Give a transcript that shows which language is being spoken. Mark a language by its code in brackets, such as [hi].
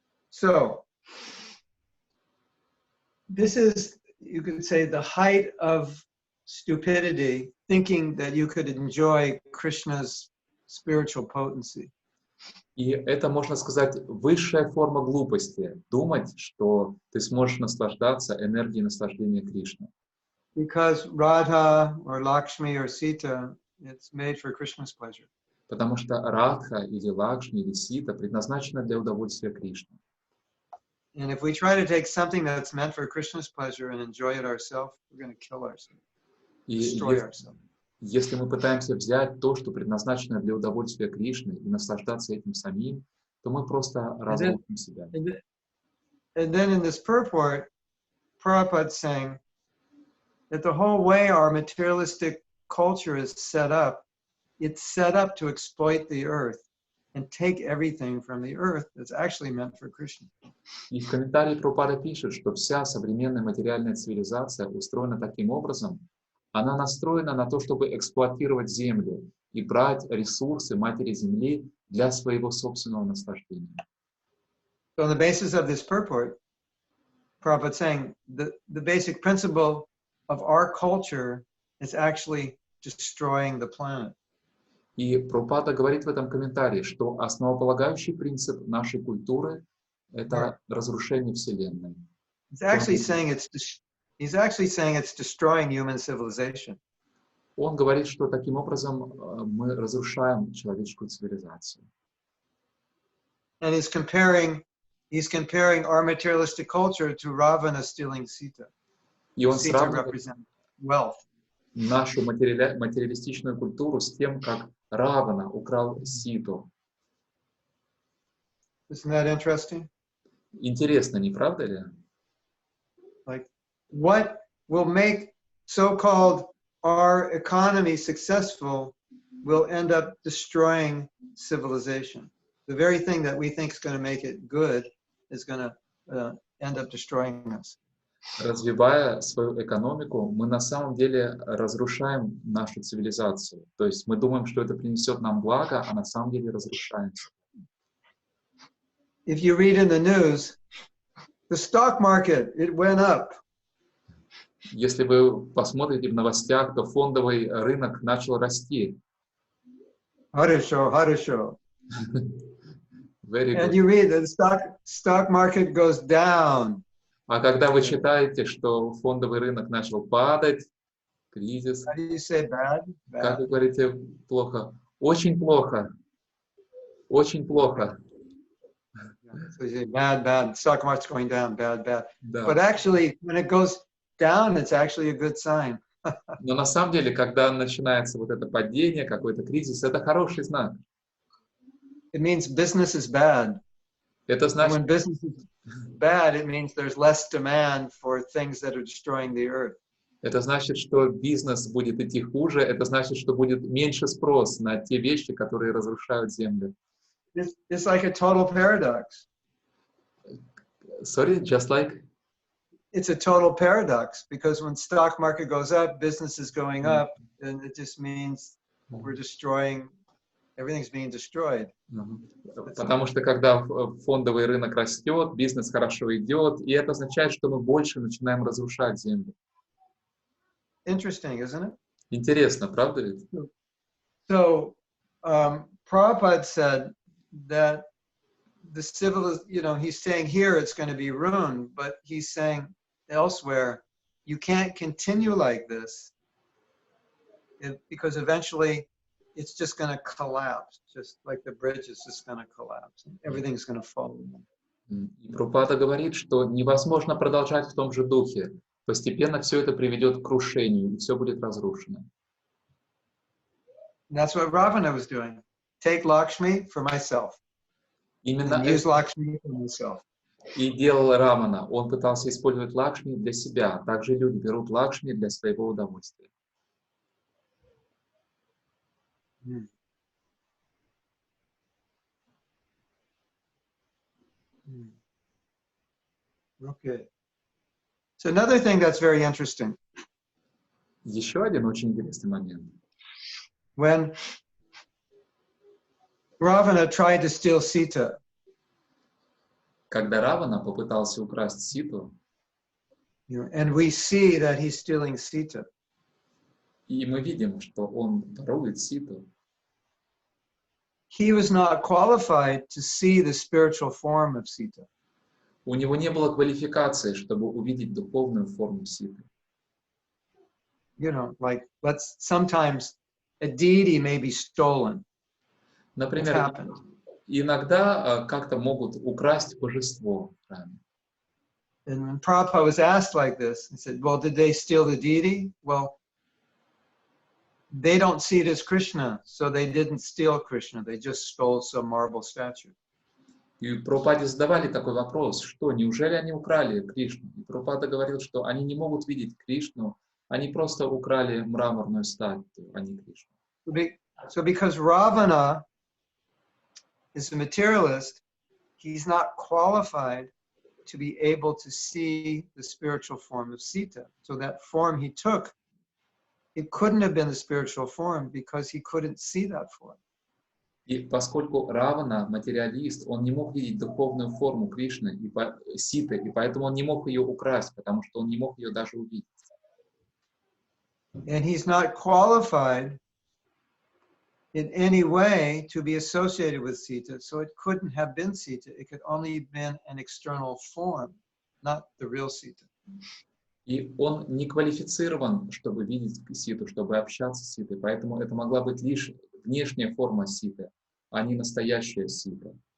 [en] So, this is, you could say, the height of stupidity, thinking that you could enjoy Krishna's spiritual potency. [ru] И это, можно сказать, высшая форма глупости, думать, что ты сможешь наслаждаться энергией наслаждения Кришны. [en] Because Radha or Lakshmi or Sita, it's made for Krishna's pleasure. [ru] Потому что Радха или Лакшми или Сита предназначена для удовольствия Кришны. [en] And if we try to take something that's meant for Krishna's pleasure and enjoy it ourselves, we're going to kill ourselves, destroy ourselves. [ru] Если мы pытаемся взять то, что предназначено для удовольствия Кришны, и наслаждаться этим самим, то мы просто разрушим себя. [en] And then in this purport, Prabhupada saying that the whole way our materialistic culture is set up, it's set up to exploit the earth and take everything from the earth that's actually meant for Krishna. [ru] И в комментарии Прабхупада пишет, что вся современная материальная цивилизация устроена таким образом, она настроена на то, чтобы эксплуатировать землю и брать ресурсы матери земли для своего собственного наслаждения. [en] So on the basis of this purport, Prabhupada saying the basic principle of our culture is actually destroying the planet. [ru] И Прабхупада говорит в этом комментарии, что основополагающий принцип нашей культуры — это разрушение Вселенной. [en] He's actually saying it's destroying human civilization. [ru] Он говорит, что таким образом мы разрушаем человеческую цивилизацию. [en] And he's comparing our materialistic culture to Ravana stealing Sita. [ru] И он [en] Sita [ru] сравнивает [en] represents wealth. [ru] нашу материалистичную культуру с тем, как Равана украл Ситу. [en] Isn't that interesting? [ru] Интересно, не правда ли? [en] Like, what will make so-called our economy successful will end up destroying civilization. The very thing that we think is going to make it good is going to end up destroying us. [ru] Развивая свою экономику, мы на самом деле разрушаем нашу цивилизацию. То есть мы думаем, что это принесет нам благо, а на самом деле разрушаем. [en] If you read in the news, the stock market, it went up. [ru] Если вы посмотрите в новостях, то фондовый рынок начал расти. Хорошо. [en] Very And good. you read that the stock market goes down. [ru] А когда вы читаете, что фондовый рынок начал падать, кризис, [en] How do you say bad? [ru] как вы говорите, плохо? Очень плохо. Очень плохо. [en] So you say bad. Stock market's going down, bad. [ru] Да. [en] But actually, when it goes down, it's actually a good sign. [ru] Но на самом деле, когда начинается вот это падение, какой-то кризис, это хороший знак. [en] It means business is bad. [ru] Это [en] And [ru] значит, [en] when business is bad, it means there's less demand for things that are destroying the earth. [ru] это значит, что бизнес будет идти хуже, это значит, что будет меньше спрос на те вещи, которые разрушают землю. [en] It's like a total paradox. Sorry, just like? It's a total paradox because when stock market goes up, business is going up, and it just means we're destroying, everything's being destroyed. [ru] Потому что когда фондовый рынок растет, бизнес хорошо идет, и это означает, что мы больше начинаем разрушать землю. [en] Interesting, isn't it? [ru] Интересно, правда ведь? [en] So, Prabhupada said that the he's saying here it's going to be ruined, but he's saying elsewhere, you can't continue like this because eventually it's just going to collapse, just like the bridge is just going to collapse. Everything's going to fall. [ru] И Прабхупада говорит, что невозможно продолжать в том же духе. Постепенно все это приведет к крушению, и все будет разрушено. [en] And that's what Ravana was doing. Take Lakshmi for myself. [ru] Именно [en] And use Lakshmi for myself. [ru] и делал Рамана. Он пытался использовать Лакшми для себя. Также люди берут Лакшми для своего удовольствия. [en] Okay. So another thing that's very interesting. [ru] Еще один очень интересный момент. [en] When Ravana tried to steal Sita, [ru] Когда Равана попытался украсть Ситу, [en] and we see that he's stealing Sita, [ru] и мы видим, что он ворует Ситу, [en] he was not qualified to see the spiritual form of Sita. [ru] у него не было квалификации, чтобы увидеть духовную форму Ситы. [en] Like sometimes a deity may be stolen. [ru] Например, [en] happened. [ru] иногда как-то могут украсть божество в храме. [en] And when Prabhupada was asked like this, he said, well, did they steal the deity? Well, they don't see it as Krishna, so they didn't steal Krishna. They just stole some marble statue. [ru] И Прабхупаде задавали такой вопрос, что неужели они украли Кришну? И Прабхупада говорил, что они не могут видеть Кришну, они просто украли мраморную статую, а не Кришну. [en] So because Ravana is a materialist, he's not qualified to be able to see the spiritual form of Sita. So that form he took, it couldn't have been the spiritual form because he couldn't see that form. [ru] И поскольку Равана, материалист, он не мог видеть духовную форму Кришны и Ситы, и поэтому он не мог ее украсть, потому что он не мог ее даже увидеть. [en] And he's not qualified in any way to be associated with Sita, so it couldn't have been Sita. It could only have been an external form, not the real Sita. [ru] И он не квалифицирован, чтобы видеть Ситу, чтобы общаться с Ситой, поэтому это могла быть лишь внешняя форма Ситы, а не настоящая Сита.